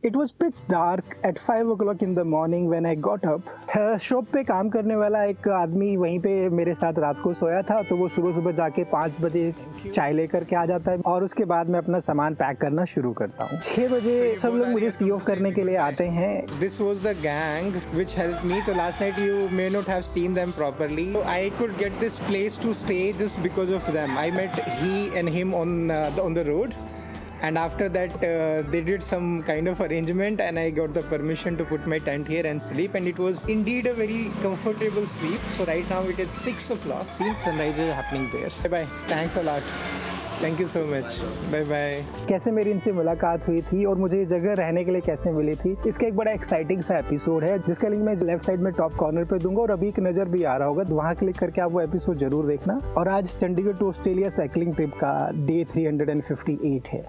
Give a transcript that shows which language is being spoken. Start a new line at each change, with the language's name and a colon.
English: It was pitch dark at 5 o'clock in the morning when I got up.
Hindi: Shop पे काम करने वाला एक आदमी वहीं पे मेरे साथ रात को सोया था, तो वो सुबह सुबह जाके 5 बजे चाय लेकर के आ जाता है और उसके बाद मैं अपना सामान पैक करना शुरू करता हूँ। 6 बजे सब लोग मुझे सी ऑफ करने के लिए आते हैं।
English: This was the gang which helped me. So last night you may not have seen them properly. So I could get this place to stay just because of them. I met he and him on the road. And after that they did some kind of arrangement and I got the permission to put my tent here and sleep, and it was indeed a very comfortable sleep. So right now it is 6 o'clock. See, sunrise is happening there. Bye bye. Thanks a lot. Thank you so much, bye bye.
Hindi: कैसे मेरी इनसे मुलाकात हुई थी और मुझे ये जगह रहने के लिए कैसे मिली थी, इसका एक बड़ा एक्साइटिंग सा एपिसोड है जिसका लिंक मैं लेफ्ट साइड में टॉप कॉर्नर पे दूंगा और अभी एक नजर भी आ रहा होगा, तो वहाँ क्लिक करके आप वो एपिसोड जरूर देखना। और आज Chandigarh to Australia cycling trip का डे 358 है।